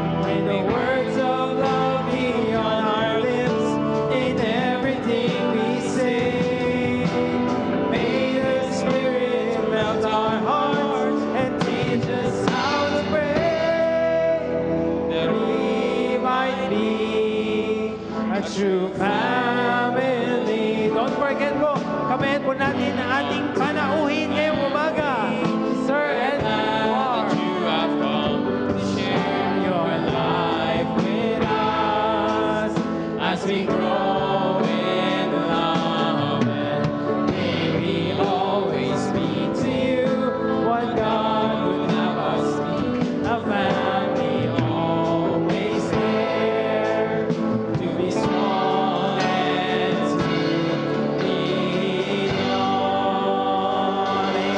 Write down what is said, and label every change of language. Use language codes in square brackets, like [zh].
[en] May the words of love be on our lips in everything we say. May the Spirit melt our hearts and teach us how to pray, that we might be a true family. [tl] Don't forget po, kamayan po natin ang ating panauhin ngayong umaga. [en] Sir Edgar, you have come to share your life with us as we grow in love, and may we always be to you what God would have us be, a family always there to be strong and to lean on.